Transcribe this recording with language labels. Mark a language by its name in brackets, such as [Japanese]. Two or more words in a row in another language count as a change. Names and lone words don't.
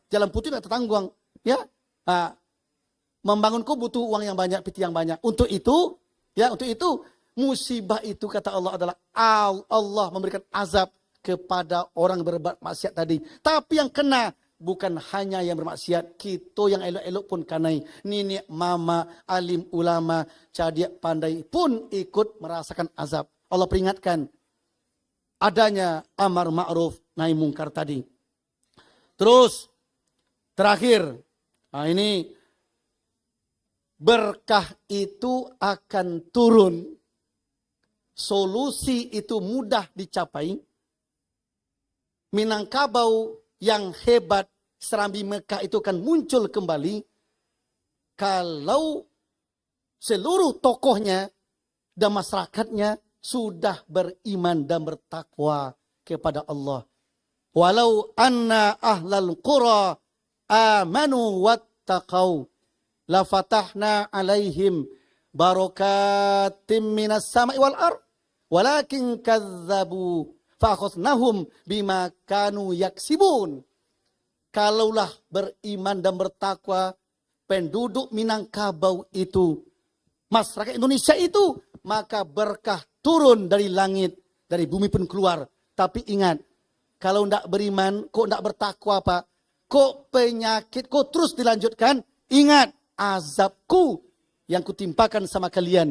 [Indonesian] Jalan putih nggak tertanggung, ya. Nah, membangunku butuh uang yang banyak, piti yang banyak. Untuk itu, ya, untuk itu musibah itu kata Allah adalah Allah memberikan azab kepada orang berbuat maksiat tadi. Tapi yang kena bukan hanya yang bermaksiat, kita yang [Minangkabau] elok-elok pun kanai. [Indonesian] Nenek, mama, alim, ulama, cerdik, pandai pun ikut merasakan azab. Allah peringatkan adanya amar ma'ruf nahi mungkar tadi. Terus terakhir, nah ini berkah itu akan turun. Solusi itu mudah dicapai. Minangkabau yang hebat Serambi Mekah itu akan muncul kembali kalau seluruh tokohnya dan masyarakatnya sudah beriman dan bertakwa kepada Allah. [Arabic] ولو أن أهل القرى آمنوا واتقوا لفتحنا عليهم بركات من السماء والأرض ولكن كذبوا فأخذناهم بما كانوا يكسبون. [Indonesian] Kalaulah beriman dan bertakwa penduduk Minangkabau itu, masyarakat Indonesia itu, maka berkah turun dari langit, dari bumi pun keluar. Tapi ingat, kalau tidak beriman, kok tidak bertakwa, Pak, kok penyakit, kok terus dilanjutkan, ingat azabku yang kutimpakan sama kalian.